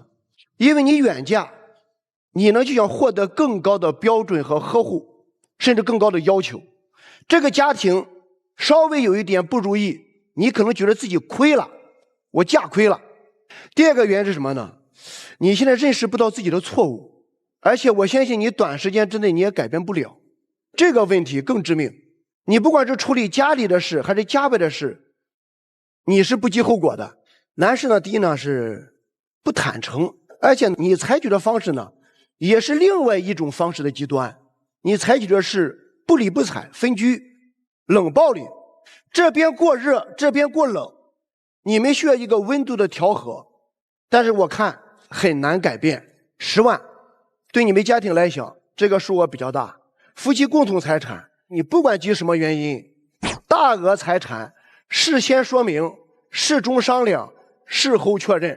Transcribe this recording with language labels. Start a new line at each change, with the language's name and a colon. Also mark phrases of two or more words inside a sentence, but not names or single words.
Chinese: 因為你遠嫁，你呢就想獲得更高的標準和呵護，甚至更高的要求。這個家庭稍微有一點不如意，你可能覺得自己虧了，我嫁虧了。第二個原因是什麼呢？你現在認識不到自己的錯誤，而且我相信你短時間之內你也改變不了。這個問題更致命，你不管是處理家裡的事還是家外的事，你是不計後果的。男士呢，第一呢是不坦誠，而且你採取的方式呢也是另外一種方式的極端。你採取的是不理不睬、分居、冷暴力，這邊過熱，這邊過冷，你們需要一個溫度的調和，但是我看很難改變。10萬對你們家庭來講，這個數額比較大。夫妻共同財產，你不管基於什麼原因，大額財產事先說明，事中商量，事後確認。